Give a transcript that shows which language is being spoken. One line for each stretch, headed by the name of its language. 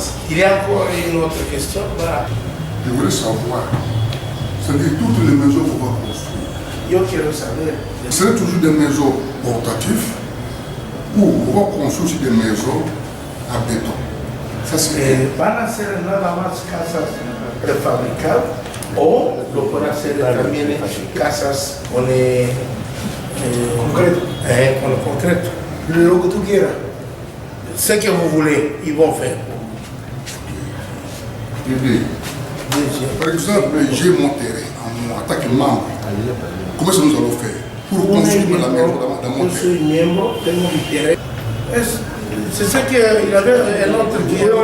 French: Il y a encore une autre question. Voilà. Je voulais savoir, c'est-à-dire toutes les maisons qu'on va construire,
Spanish: Yo quiero saber.
French: c'est toujours des maisons portatives ou on va construire aussi des maisons à béton. Ça c'est...
Spanish: Van a ser nada más casas prefabricadas o lo pueden hacer también casas con concreto. Con lo concreto. Lo que tú quieras.
French: Ce que vous voulez, ils vont faire. Par exemple, j'ai mon terrain en tant que membre. Comment est-ce que nous allons faire pour construire la maison dans mon terrain? Je suis membre,
Spanish: tengo mi
French: terrain. C'est ce qu'il avait un autre qui